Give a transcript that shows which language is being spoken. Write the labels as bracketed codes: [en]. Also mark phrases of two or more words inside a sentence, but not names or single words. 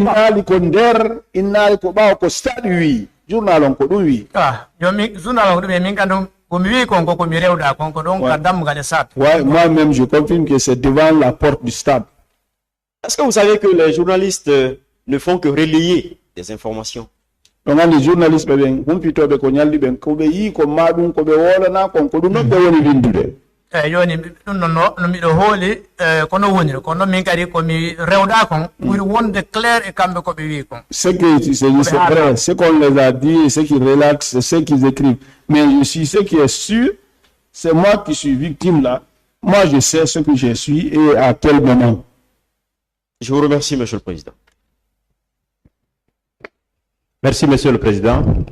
[fr] Moi-même, je confirme que c'est devant la porte du stade. Est-ce que vous savez que les journalistes ne font que relayer des informations? Les journalistes, [ff] yoni ɗum ɗon no miɗo hooli kono woniri kono min kadi komi rewɗa kon ɓuri wonde clair e kamɓe koɓe wi kon. [fr] Ce que c'est vrai, ce qu'on les a dit, ce qu'ils relatent, c'est ce qu'ils écrivent. Mais je suis ce qui est sûr, c'est moi qui suis victime là. Moi, je sais ce que je suis et à quel moment. Je vous remercie, Monsieur le Président. Merci, Monsieur le Président.